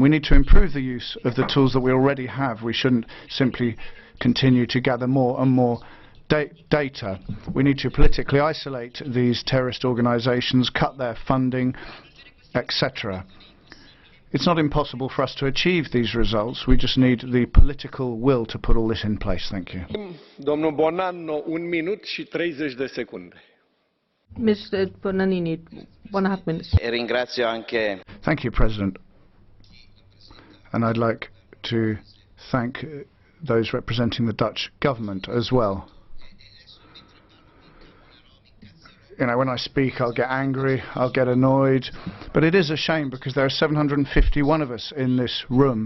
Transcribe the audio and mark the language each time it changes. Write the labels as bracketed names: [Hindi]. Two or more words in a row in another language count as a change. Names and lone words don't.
[English] We need to improve the use of the tools that we already have. We shouldn't simply continue to gather more and more data. We need to politically isolate these terrorist organizations, cut their funding, etc. It's not impossible for us to achieve these results. We just need the political will to put all this in place. Thank you. [Romanian] Domnul Buonanno, 1 minut și 30 de secunde. [English] Mr. Buonanno, 1.5 minutes. [Italian] Ringrazio anche. [English] Thank you, President. And I'd like to thank those representing the Dutch government as well. You know, when I speak, I'll get angry, I'll get annoyed, but it is a shame because there are 751 of us in this room.